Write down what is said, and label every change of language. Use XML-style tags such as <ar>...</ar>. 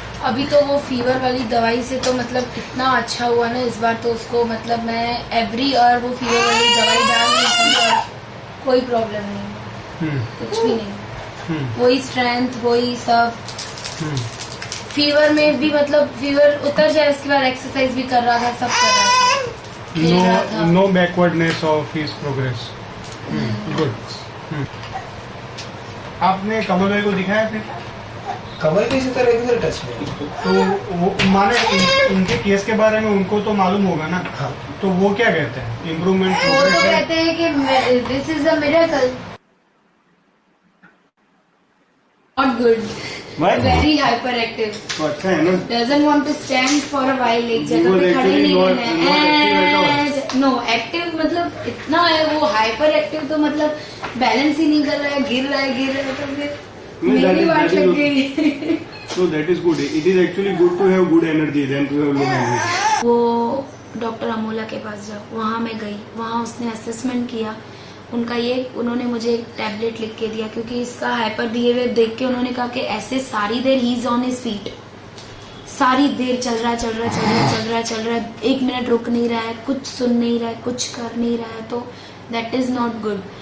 <hi>अभी तो वो फीवर वाली दवाई से तो मतलब इतना अच्छा हुआ ना इस बार, तो उसको मतलब मैं एवरी ईयर वो फीवर वाली दवाई डाल देती हूँ, कोई प्रॉब्लम नहीं, कुछ भी नहीं, वही स्ट्रेंथ वही सब। फीवर में भी मतलब फीवर उतर जाए उसके बाद एक्सरसाइज भी कर रहा था, सब कर रहा था, खेल रहा था।</hi> <en>No backwardness of his progress. Good.</en> <hi>आपने कमल भाई को दिखाया फिर? कमल भी इसी तरह रेगुलर टच में, तो वो माने इनके केस के बारे में उनको तो मालूम होगा ना। हाँ। तो वो क्या कहते हैं? इम्प्रूवमेंट वो तो कहते हैं कि</hi> <en>this is a miracle, not good, very hyperactive,</en> <hi>तो अच्छा है ना।</hi> <en>doesn't want to stand for a while,</en> <hi>एक जगह पे खड़े नहीं रहना है। नो एक्टिव मतलब इतना है, वो हाइपर एक्टिव तो मतलब बैलेंस ही नहीं कर रहा है, गिर रहा है तो फिर मेरी बात लग गई।</hi> <en>So that is good. It is actually good to have good energy than to have low energy.</en> <hi>वो डॉक्टर अमोला के पास जाओ, वहाँ मैं गई, वहाँ उसने असेसमेंट किया, उन्होंने मुझे एक टैबलेट लिख के दिया, क्योंकि इसका हाइपर बिहेवियर देख के उन्होंने कहा कि ऐसे सारी देर</hi> <en>he is on his feet,</en> <hi>सारी देर चल रहा है, 1 मिनट रुक नहीं रहा है, कुछ सुन नहीं रहा है, कुछ कर नहीं रहा है, तो</hi> <en>That is not good.</en>